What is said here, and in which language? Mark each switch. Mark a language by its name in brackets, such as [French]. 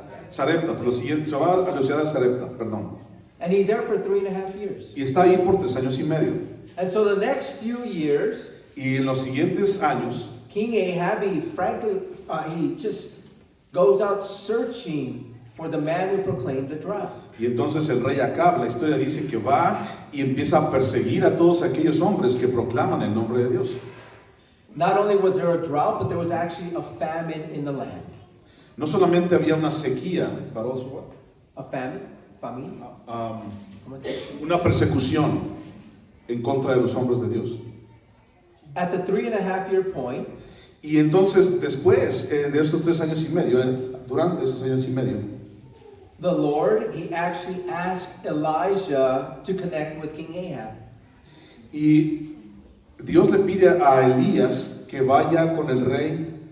[Spanish] Sarepta, pero siguiente, se va a la ciudad de Sarepta, perdón. [English] And he's there for 3.5 years. [Spanish] Y está ahí por 3 años y medio. [English] And so the next few years, [Spanish] Y en los siguientes años, [English] King Ahab, he just goes out searching for the man who proclaimed the drought. [Spanish] y entonces el rey Acab, la historia dice que va y empieza a perseguir a todos aquellos hombres que proclaman el nombre de Dios. [English] Not only was there a drought, but there was actually a famine in the land. [Spanish] No solamente había una sequía, [English] A famine? Famine? [Spanish] ¿Cómo se dice? una persecución en contra de los hombres de Dios. [English] At the 3.5-year point, [Spanish] Y entonces después de estos 3 años y medio, durante esos años y medio, [English] the Lord, he actually asked Elijah to connect with King Ahab. [Spanish] y Dios le pide a Elías que vaya con el rey,